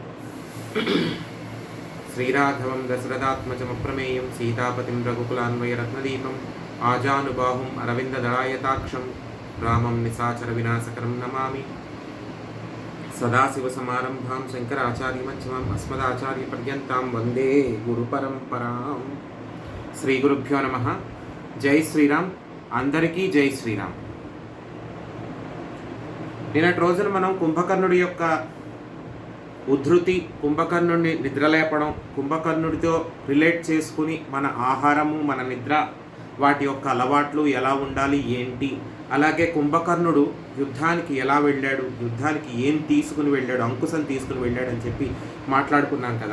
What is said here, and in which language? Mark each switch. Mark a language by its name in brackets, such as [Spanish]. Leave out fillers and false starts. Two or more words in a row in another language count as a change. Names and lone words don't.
[Sanskrit] श्रीराघवं दशरथात्मजमप्रमेयं सीतापतिं रघुकुलान्वयरत्नदीपम् आजानुबाहुम् अरविन्ददलायताक्षं रामं निशाचरविनाशकरं नमामि। सदाशिवसमारम्भां शङ्कराचार्यमध्यमाम् अस्मदाचार्यपर्यन्तां वन्दे गुरुपरम्परां। श्रीगुरुभ्यो नमः। [Telugu] జై శ్రీరామ్. అందరికీ జై శ్రీరామ్. నిన్నటి రోజున మనం కుంభకర్ణుడి యొక్క ఉద్ధృతి, కుంభకర్ణుడిని నిద్రలేపడం, కుంభకర్ణుడితో రిలేట్ చేసుకుని మన ఆహారము, మన నిద్ర, వాటి యొక్క అలవాట్లు ఎలా ఉండాలి ఏంటి, అలాగే కుంభకర్ణుడు యుద్ధానికి ఎలా వెళ్ళాడు, యుద్ధానికి ఏం తీసుకుని వెళ్ళాడు, అంకుశం తీసుకుని వెళ్ళాడు అని చెప్పి మాట్లాడుకున్నాం కదా.